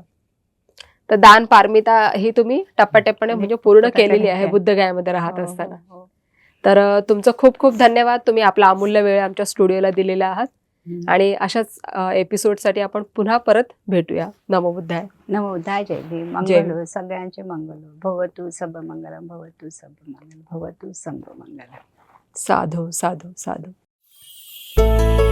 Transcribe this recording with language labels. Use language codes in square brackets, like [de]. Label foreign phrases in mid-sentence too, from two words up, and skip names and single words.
[mr] तर दान पारमिता ही तुम्ही टप्प्याटप्प्याने म्हणजे पूर्ण केलेली आहे बुद्धगयामध्ये राहत असताना. तर तुमचं खूप खूप धन्यवाद. तुम्ही आपला अमूल्य वेळ आमच्या स्टुडिओला दिलेला आहात आणि अशाच एपिसोडसाठी आपण पुन्हा परत भेटूया. [pi] नमो बुद्धाय. नमो बुद्धाय. [mr] जय भीम. मंगल सगळ्यांचे मंगल. [pi] भवतु सब मंगलम, भवतु सब मंगल, भवतु सब मंगल. साधू साधू साधू.